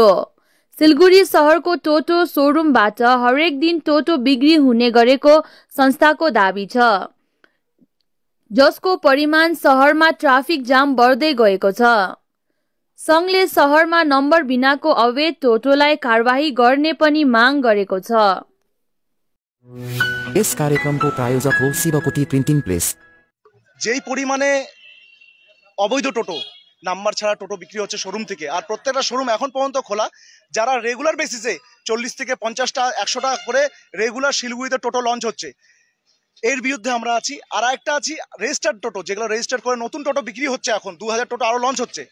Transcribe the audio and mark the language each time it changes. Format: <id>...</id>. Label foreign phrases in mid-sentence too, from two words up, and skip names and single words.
<ne>सिलगढी शहरको टोटो सोरुमबाट हरेक दिन टोटो बिक्री हुने गरेको संस्थाको दाबी छ, जसको परिमाण शहरमा ट्राफिक जाम बढ्दै गएको छ। संघले शहरमा नम्बर बिनाको अवैध टोटोलाई कारबाही गर्ने पनि माग गरेको छ। यस कार्यक्रमको प्रायोजक हो शिवकोटी प्रिन्टिङ प्रेस।</ne> <bn>যেই পরিমাণে অবৈধ টোটো নাম্বার ছাড়া টোটো বিক্রি হচ্ছে শোরুম থেকে, আর প্রত্যেকটা শোরুম এখন পর্যন্ত খোলা, যারা</bn> <en>regular basis</en> <bn>40 থেকে 50টা 100 টাকা করে রেগুলার শিলিগুড়িতে টোটো লঞ্চ হচ্ছে, এর বিরুদ্ধে আমরা আছি। আর একটা আছি রেজিস্টার্ড টোটো, যেগুলো রেজিস্টার করে নতুন টোটো বিক্রি হচ্ছে, এখন 2000 টোটো আরো লঞ্চ হচ্ছে।</bn>